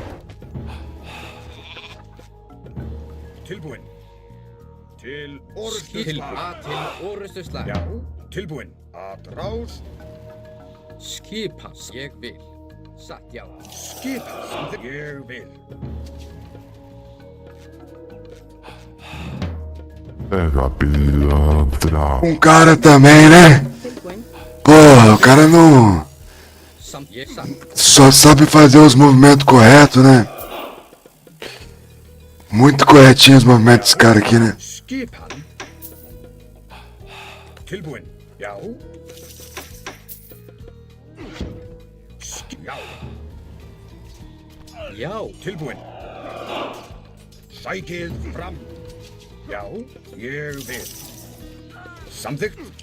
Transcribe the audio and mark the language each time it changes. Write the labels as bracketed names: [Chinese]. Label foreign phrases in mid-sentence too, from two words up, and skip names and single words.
[Icelandic] Tilbúin. Til Til orrustuslag. orrustuslag. Já, tilbúin. Að rás. Skipans. Ég vil. Satt, já. Skip, samþykkt. Ég vil. [Portuguese] Pega pilantra. Cara também, né? [Icelandic] Tilbúin. [Portuguese] Porra, o cara não [Icelandic] Ég satt. [Portuguese] só sabe fazer os movimentos corretos, né? Muito corretinho os movimentos desse cara aqui, né? [Icelandic] Skipan. Tilbúin. Já. Já. Já. Tilbúin. Sækið fram. Já, ég vil. Samþykkt.